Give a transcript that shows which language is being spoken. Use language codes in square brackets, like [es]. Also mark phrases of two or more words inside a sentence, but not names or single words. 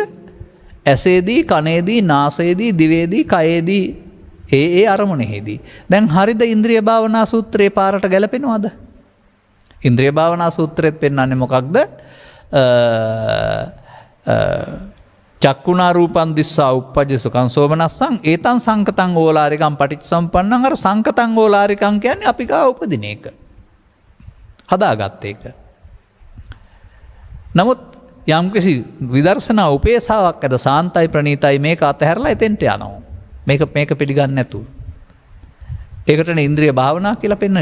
[si] ඇසේදී, කනේදී, නාසයේදී, දිවේදී, කයේදී ඒ අරමුණෙහිදී. දැන් හරිද ඉන්ද්‍රිය භාවනා සූත්‍රයේ පාරට ගැලපෙනවද? ඉන්ද්‍රිය භාවනා සූත්‍රෙත් පෙන්වන්නේ මොකක්ද? [pi] චක්කුණා රූපං දිස්සා උප්පජ්ජසුඛං සෝමනස්සං ඒතං සංකතං ඕලාරිකං පටිච්චසම්පන්නං. [si] අර [pi] සංකතං ඕලාරිකං [si] කියන්නේ අපි ගා උපදින එක. හදාගත්ත එක. නමුත් යම්කිසි විදර්ශනා උපේසාවක් ඇද සාන්තයි ප්‍රණීතයි මේක අතහැරලා එතෙන්ට යනවා. මේක පිළිගන්නේ නැතුව. ඒකටනේ ඉන්ද්‍රිය භාවනා කියලා පෙන්වන්නේ.